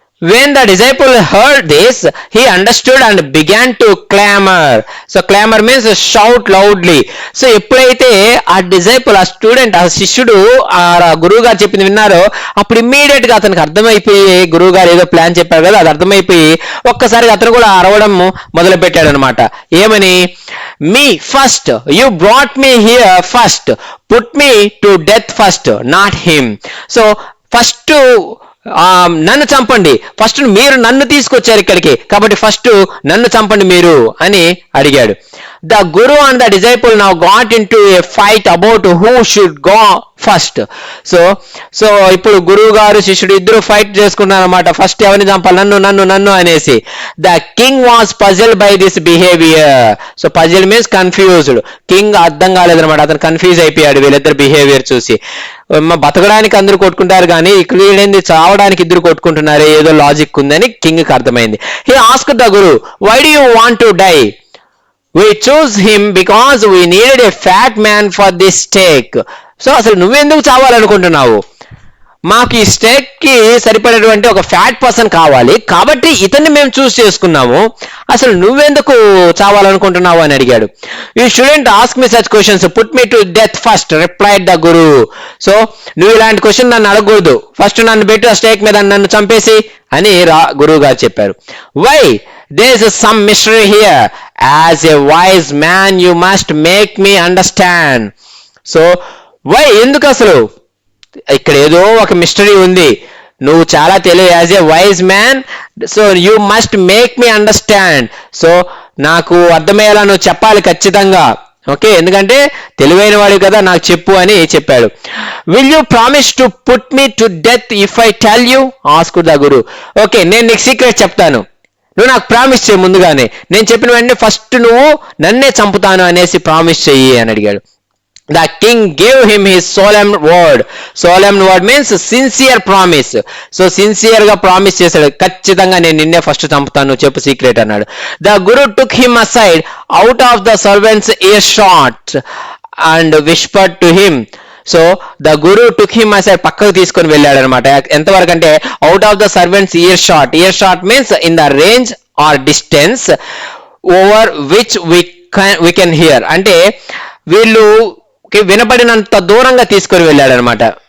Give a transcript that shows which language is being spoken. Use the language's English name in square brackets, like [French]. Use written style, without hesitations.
[English] When the disciple heard this, he understood and began to clamor. So clamor means shout loudly. [Telugu] So ఎప్పుడైతే ఆ డిజైపుల్, ఆ student, ఆ శిష్యుడు ఆ గురువు గారు చెప్పింది విన్నారో అప్పుడు ఇమ్మీడియట్ గా అతనికి అర్థమైపోయి, గురువు గారు ఏదో ప్లాన్ చెప్పారు కదా, అది అర్థమైపోయి ఒక్కసారిగా అతను కూడా అరవడం మొదలు పెట్టాడు అనమాట. ఏమని? [English] Me first, you brought me here first, put me to death first, not him. [Telugu] So first నన్ను చంపండి, ఫస్ట్ మీరు నన్ను తీసుకొచ్చారు ఇక్కడికి, కాబట్టి ఫస్ట్ నన్ను చంపండి మీరు అని అడిగాడు. [English] The guru and the disciple now got into a fight about who should go first. [Telugu] So ఇప్పుడు గురువు గారు శిష్యుడు ఇద్దరు ఫైట్ చేసుకున్నారు అనమాట, ఫస్ట్ ఎవరిని చంపాలి, నన్ను నన్ను నన్ను అనేసి. [English] The king was puzzle by this behaviour. So puzzle means confused. [Telugu] King అర్థం కాలేదనమాట, అతను కన్ఫ్యూజ్ అయిపోయాడు వీళ్ళిద్దరు బిహేవియర్ చూసి. బతకడానికి అందరూ కొట్టుకుంటారు కానీ ఇక్కడ వీళ్ళేంది చావడానికి ఇద్దరు కొట్టుకుంటున్నారు, ఏదో లాజిక్ ఉందని కింగ్ కి అర్థమైంది. [English] He asked the guru, why do you want to die? We chose him because we needed a fat man for this stake. [Telugu] So అసలు నువ్వెందుకు చావాలనుకుంటున్నావు? మాకు ఈ స్టేక్ కి సరిపడేటువంటి ఒక ఫ్యాట్ పర్సన్ కావాలి, కాబట్టి ఇతన్ని మేము చూస్ చేసుకున్నాము, అసలు నువ్వెందుకు చావాలనుకుంటున్నావు అని అడిగాడు. [English] You shouldn't ask me such questions, put me to death first, replied the guru. [Telugu] So నువ్వు ఇలాంటి క్వశ్చన్ నన్ను అడగకూడదు, ఫస్ట్ నన్ను పెట్టు ఆ స్టేక్ మీద, నన్ను చంపేసి అని గురువు గారు చెప్పారు. [English] Why? there is some mystery here. As a wise man you must make me understand. So why? [Telugu] ఎందుకు అసలు ఇక్కడ ఏదో ఒక మిస్టరీ ఉంది, నువ్వు చాలా తెలియ, [English] As a wise man, so you must make me understand. [Telugu] So నాకు అర్థమయ్యేలా నువ్వు చెప్పాలి ఖచ్చితంగా, ఓకే, ఎందుకంటే తెలివైన వాడు కదా, నాకు చెప్పు అని చెప్పాడు. [English] Will you promise to put me to death if I tell you? Asked the guru. [Telugu] Okay, నేను నీకు సీక్రెట్ చెప్తాను, నువ్వు నాకు ప్రామిస్ చేయి ముందుగానే, నేను చెప్పిన వెంటనే ఫస్ట్ నువ్వు నన్నే చంపుతాను అనేసి ప్రామిస్ చెయ్యి అని అడిగాడు. [English] The king gave him his solemn word. Solemn word means sincere promise. [Telugu] So sincere గా ప్రామిస్ చేశాడు, ఖచ్చితంగా నేను నిన్నే ఫస్ట్ చంపుతాను, చెప్పు సీక్రెట్ అన్నాడు. [English] The guru took him aside out of the servant's earshot and whispered to him. So the guru took him aside, [Telugu] పక్కకు తీసుకొని వెళ్ళాడు అనమాట. ఎంతవరకు అంటే [English] Out of the servant's earshot. Earshot means in the range or distance over which we can hear, [Telugu] అంటే వీళ్ళు వినపడినంత దూరంగా తీసుకొని వెళ్ళాడు అనమాట.